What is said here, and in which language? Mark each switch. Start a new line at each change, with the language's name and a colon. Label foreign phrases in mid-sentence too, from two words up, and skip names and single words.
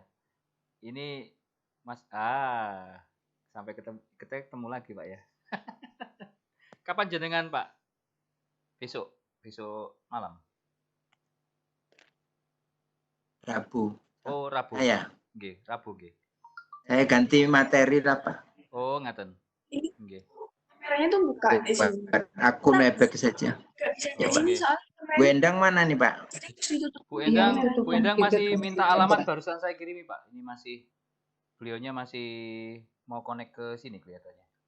Indonesian: Ini Mas sampai ketemu lagi Pak ya.
Javanese: Kapan jenengan
Indonesian: Pak? Besok malam. Rabu. Oh, Rabu. Ya.
Javanese: Nggih, Rabu nggih.
Indonesian: Saya ganti materi apa?
Javanese: Oh, ngaten. Nggih.
Indonesian: Kameranya tuh buka di sini. Aku nebek saja. Nggak bisa di Ya, sini Pak. soalnya. Bu Endang mana nih Pak? Bu Endang masih minta alamat barusan saya kirimi Pak. Ini beliaunya masih mau connect ke sini kelihatannya.